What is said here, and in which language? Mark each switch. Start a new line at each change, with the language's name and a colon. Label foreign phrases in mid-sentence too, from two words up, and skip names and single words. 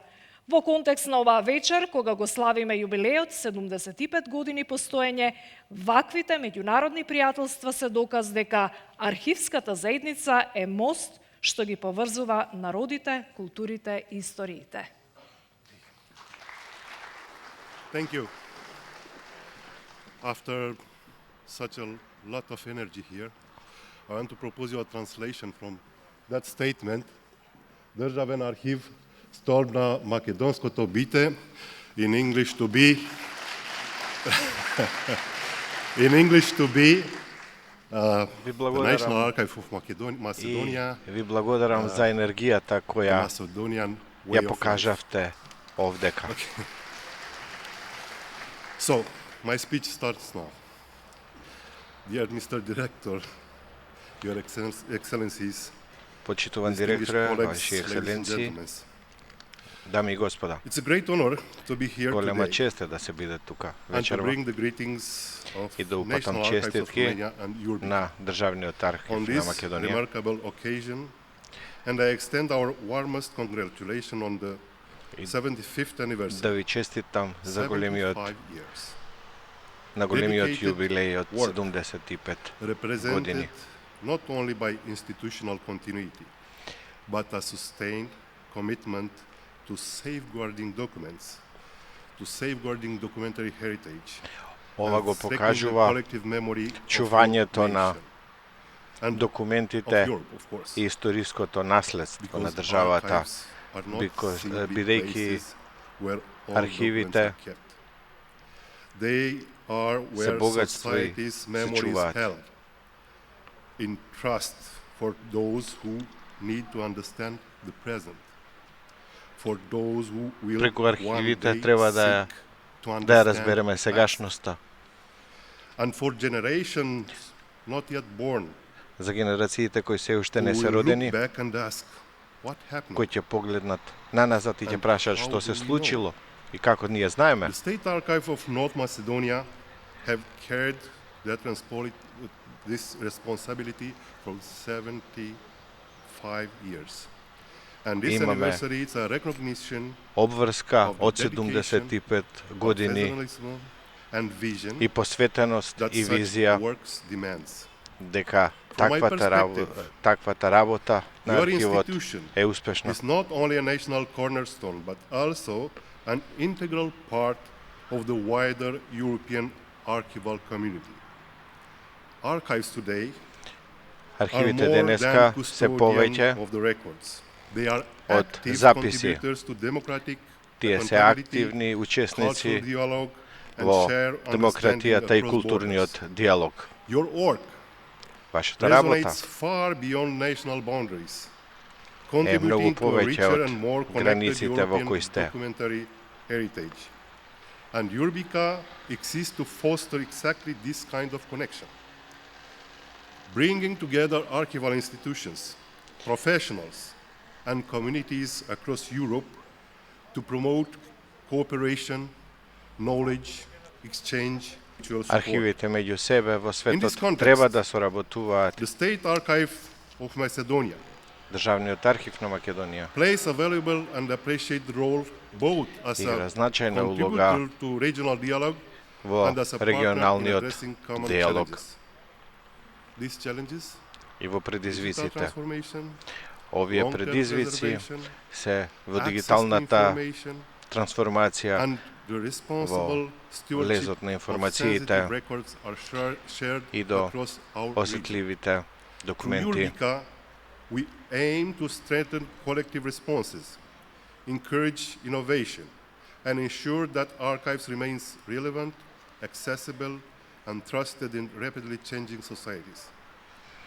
Macedonian: Во контекст на оваа вечер, кога го славиме јубилеот 75 години постоење, ваквите меѓународни пријателства се доказ дека архивската заедница е мост што ги поврзува народите, културите и историите.
English: Thank you. After such a lot of energy here, I want to propose you a translation from that statement.
Macedonian: Државен архив столб на македонското бите,
English: in English to be the National Archive of Macedonia.
Macedonian: Ви благодарам за енергијата која ја покажавте овдека.
English: So, my speech starts now. Dear Mr. Director, Your Excellencies,
Macedonian: Почитуван директоре, ваши екселенции, дами и господа.
English: It's a great honor to be here
Macedonian: Голема
English: today
Macedonian: чест е да се биде тука
English: and to
Macedonian: вечерва
English: bring the greetings of
Macedonian: и да
English: National
Macedonian: упатам
English: Archives of
Macedonian: честитки
English: Romania and Europe
Macedonian: на Државниот архив
English: on
Macedonian: на
English: this
Macedonian: Македонија.
English: remarkable occasion, and I extend our warmest congratulations on the 75th anniversary.
Macedonian: Да ви честитам за
English: 75 years.
Macedonian: на големиот
English: Dedicated
Macedonian: јубилеј од
English: work
Macedonian: 75
English: represented
Macedonian: години.
English: not only by institutional continuity, but a sustained commitment to safeguarding documents, to safeguarding documentary heritage,
Macedonian: Ова
English: and
Macedonian: го
English: strengthening the
Macedonian: покажува
English: collective memory of
Macedonian: чувањето
English: your
Macedonian: на
English: nation and
Macedonian: документите
English: of Europe, of course.
Macedonian: и историското наследство на
English: Because
Macedonian: државата,
English: archives are not simply
Macedonian: бидејќи
English: places where all
Macedonian: архивите
English: documents are kept. They are
Macedonian: се
English: where
Macedonian: богатство и
English: society's
Macedonian: се
English: memory is
Macedonian: чуваат.
English: held in trust for those who need to understand the present, for those who will
Macedonian: Преку
English: one
Macedonian: архивите
English: day
Macedonian: треба
English: seek to
Macedonian: да ја
English: understand
Macedonian: разбереме
English: the past.
Macedonian: сегашноста.
English: And for generations not yet born,
Macedonian: За генерациите кои се уште
English: who
Macedonian: не се
English: will
Macedonian: родени,
English: look back and ask, what happened?
Macedonian: кои ќе погледнат наназад и ќе
English: And
Macedonian: прашаат
English: how
Macedonian: што се
English: do we know?
Macedonian: случило и како ние знаеме.
English: The State Archive of North Macedonia have carried this responsibility for 75 years. And this
Macedonian: Имаме
English: anniversary is a recognition
Macedonian: обврска
English: of the
Macedonian: од
English: dedication,
Macedonian: 75 години
English: professionalism and vision
Macedonian: и посветеност
English: that
Macedonian: и
English: such
Macedonian: визија
English: works demands.
Macedonian: дека
English: From my
Macedonian: таквата работа на
English: Your
Macedonian: архивот
English: institution
Macedonian: е успешна.
English: is not only a national cornerstone, but also an integral part of the wider European archival community. Archives today are
Macedonian: Архивите
English: more
Macedonian: денеска
English: than
Macedonian: се
English: custodian
Macedonian: повеќе
English: of the records. They are
Macedonian: од
English: active
Macedonian: записи.
English: contributors to democratic
Macedonian: Тие се
English: accountability,
Macedonian: активни
English: cultural
Macedonian: учесници
English: dialogue, and
Macedonian: во
English: share
Macedonian: демократијата
English: understanding
Macedonian: и
English: across
Macedonian: културниот
English: borders.
Macedonian: диалог.
English: Your work
Macedonian: Вашата работа
English: resonates far beyond national boundaries,
Macedonian: е многу
English: contributing to a
Macedonian: повеќе
English: richer
Macedonian: од
English: and more connected
Macedonian: границите во кои
English: European
Macedonian: сте.
English: documentary heritage. And Eurbica exists to foster exactly this kind of connection, bringing together archival institutions, professionals, and communities across Europe to promote cooperation, knowledge, exchange, mutual support.
Macedonian: Архивите меѓу себе во
English: In this
Macedonian: светот
English: context,
Macedonian: треба да соработуваат.
English: The State Archive of Macedonia
Macedonian: Државниот архив на Македонија
English: plays a valuable and appreciated role both as
Macedonian: игра
English: a
Macedonian: значајна улога
English: contributor to regional dialogue
Macedonian: во
English: and as a partner in
Macedonian: регионалниот
English: addressing common
Macedonian: диалог
English: challenges. These challenges,
Macedonian: и во
English: digital
Macedonian: предизвиците.
English: transformation,
Macedonian: Овие
English: long-term
Macedonian: предизвици
English: preservation,
Macedonian: се во
English: access to
Macedonian: дигиталната
English: information,
Macedonian: трансформација,
English: and the responsible stewardship
Macedonian: лезот на
English: of
Macedonian: информациите
English: sensitive records are shared
Macedonian: и до
English: across our region.
Macedonian: осетливите
English: Through
Macedonian: документи.
English: Eurbica, we aim to strengthen collective responses, encourage innovation, and ensure that archives remains relevant, accessible, and trusted in rapidly changing societies.